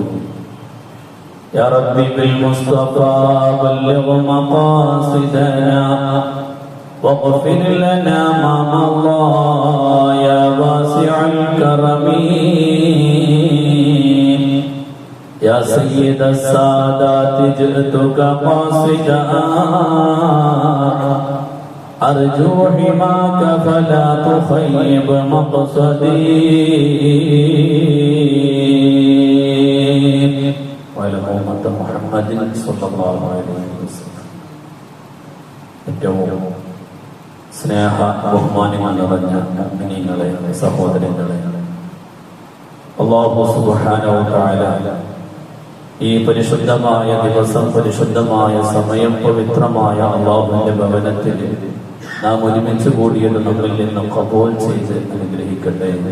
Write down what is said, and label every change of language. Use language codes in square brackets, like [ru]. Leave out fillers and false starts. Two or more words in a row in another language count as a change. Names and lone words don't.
[ar] يا ربي بالمصطفى بلغ مقاصدنا واغفر لنا ما مضى يا واسع الكرم. يا سيد السادات جئتك قاصدا أرجو حماك فلا تخيب مقصدي. [ml] ഏറ്റവും സ്നേഹ ബഹുമാനങ്ങൾ നിറഞ്ഞ മുഅ്മിനീങ്ങളെ, സഹോദരങ്ങളെ, അല്ലാഹു [ar] سبحانه وتعالى [ml] ഈ പരിശുദ്ധമായ ദിവസം, പരിശുദ്ധമായ സമയം, പവിത്രമായ അല്ലാഹുവിന്റെ ഭവനത്തിൽ നാം ഒരുമിച്ച് കൂടിയത് നമ്മിൽ നിന്ന് ഖബൂൽ ചെയ്ത് അനുഗ്രഹിക്കട്ടെ.